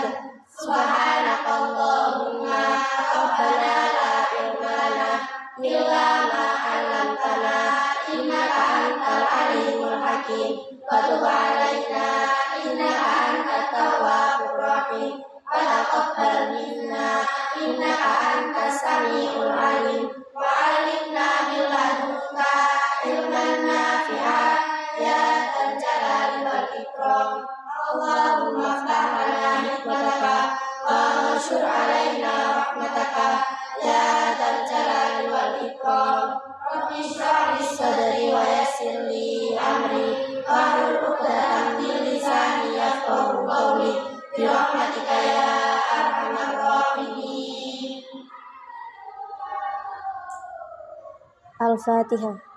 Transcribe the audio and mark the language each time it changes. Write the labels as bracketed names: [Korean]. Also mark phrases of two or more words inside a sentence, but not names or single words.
[Arabic] سبحانك اللهم ربنا لا علم لنا إلا ما علمتنا إنك أنت العليم الحكيم. وتب علينا إنك أنت التواب الرحيم. وتقبل منا إنك أنت السميع العليم. وعلمنا من لدنك علما نافعا يا ذا الجلال والإكرام. اللهم افتح لنا حكمتك وانشر علينا رحمتك يا ذا الجلال والإكرام. رب اشرح لي صدري ويسر لي أمري واحلل عقدة من لساني يفقهوا قولي برحمتك يا أرحم الراحمين. Al-Fatihah.